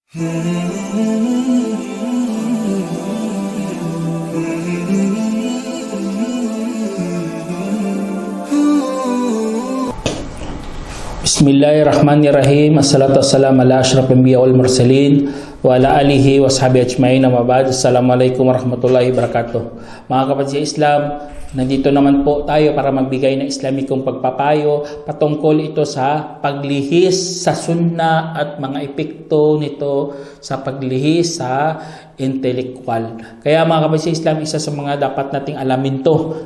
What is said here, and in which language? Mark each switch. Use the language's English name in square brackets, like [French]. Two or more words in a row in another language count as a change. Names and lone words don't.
[Arabic] بسم الله الرحمن الرحيم. والصلاة والسلام على أشرف الأنبياء والمرسلين وعلى آله وصحبه أجمعين. أما بعد. السلام عليكم ورحمة الله وبركاته. [Filipino] Mga kapatid sa Islam, nandito naman po tayo para magbigay ng Islamikong pagpapayo patungkol ito sa paglihis sa sunna at mga epekto nito sa paglihis sa intellectual. Kaya mga kapatid sa Islam, isa sa mga dapat nating alamin to.